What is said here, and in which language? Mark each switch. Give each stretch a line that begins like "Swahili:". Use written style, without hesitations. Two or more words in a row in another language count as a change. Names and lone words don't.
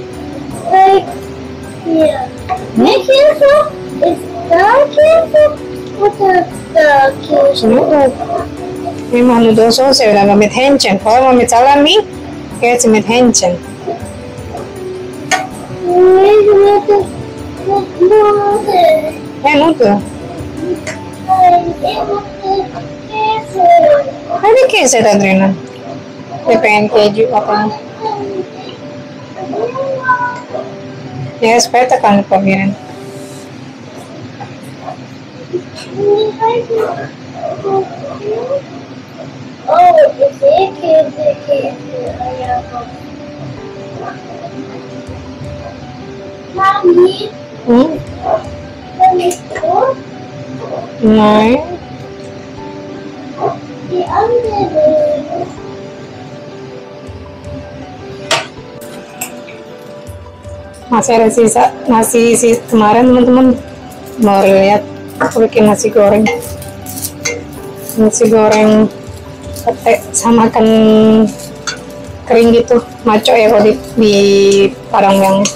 English: Right here. Make careful. It's not careful. Butter,
German: Käse. Wir machen Nudelsoße oder mit Hähnchen. Vorher mit Salami, jetzt mit Hähnchen. Ja, Nudeln. Ada Käse da drinnen.
Indonesian: Dia pengen keju katanya.
German: Ya, später kann ich probieren. Oh, ich sehe Käse. Mami, ist gut? Nein. Die andere.
Indonesian: Masih ada sisa nasi kemarin teman-teman. Mau lihat aku bikin nasi goreng pete sama ikan kering gitu, maco ya kalau di Padang yang.